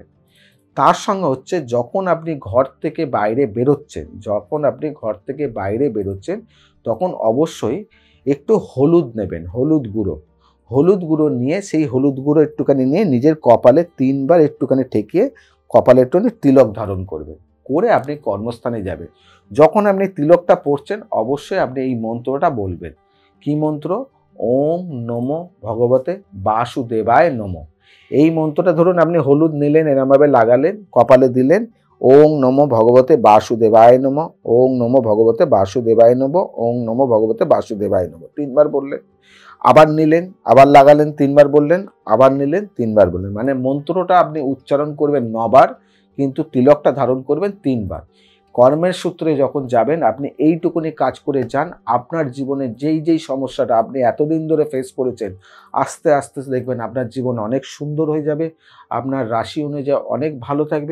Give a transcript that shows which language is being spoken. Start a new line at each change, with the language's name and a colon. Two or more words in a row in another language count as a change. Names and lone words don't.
Bangla: তার সঙ্গে হচ্ছে যখন আপনি ঘর থেকে বাইরে বেরোচ্ছেন তখন অবশ্যই একটু হলুদ নেবেন, হলুদ গুঁড়ো নিয়ে, সেই হলুদ গুঁড়ো একটুখানি নিয়ে নিজের কপালে 3 বার একটুখানি ঠেকিয়ে কপালে একটুখানি তিলক ধারণ করবেন, করে আপনি কর্মস্থানে যাবেন। যখন আপনি তিলকটা পড়ছেন অবশ্যই আপনি এই মন্ত্রটা বলবেন। কি মন্ত্র?
Sanskrit: ওম নমো ভগবতে বাসুদেবায় নমঃ।
Bangla: এই মন্ত্রটা ধরুন আপনি হলুদ নিলেন, এরমভাবে লাগালেন, কপালে দিলেন,
Sanskrit: ওং নমো ভগবতে বাসুদেবায় নমঃ, ওং নমো ভগবতে বাসুদেবায় নমঃ, ওং নমো ভগবতে বাসুদেবায় নমঃ
Bangla: 3 বার বললেন। আবার নিলেন, আবার লাগালেন, 3 বার বললেন, আবার নিলেন, 3 বার বললেন। মানে মন্ত্রটা আপনি উচ্চারণ করবেন 9 বার, কিন্তু তিলকটা ধারণ করবেন 3 বার। কর্মের সূত্রে যখন যাবেন আপনি এইটুকুনি কাজ করে যান, আপনার জীবনে যেই সমস্যাটা আপনি এতদিন ধরে ফেস করেছেন আস্তে আস্তে দেখবেন আপনার জীবন অনেক সুন্দর হয়ে যাবে, আপনার রাশি অনুযায়ী অনেক ভালো থাকবে।